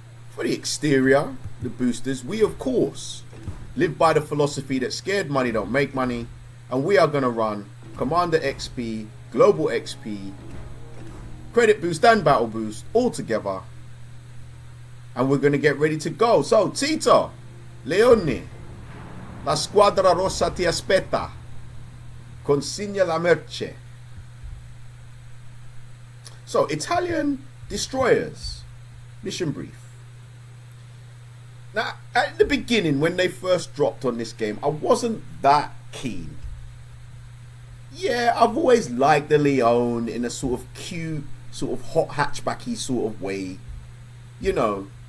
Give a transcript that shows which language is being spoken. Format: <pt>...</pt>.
<en>For the exterior, the boosters, we of course live by the philosophy that scared money don't make money, and we are going to run Commander XP, Global XP, Credit Boost and Battle Boost all together, and we're going to get ready to go.</en> <it>So Tito, Leone, la squadra rossa ti aspetta, consegna la merce.</it> <en>So Italian destroyers, mission brief. Now, at the beginning, when they first dropped on this game, I wasn't that keen. Yeah, I've always liked the Leone in a sort of cute, sort of hot hatchbacky sort of way, you know.</en>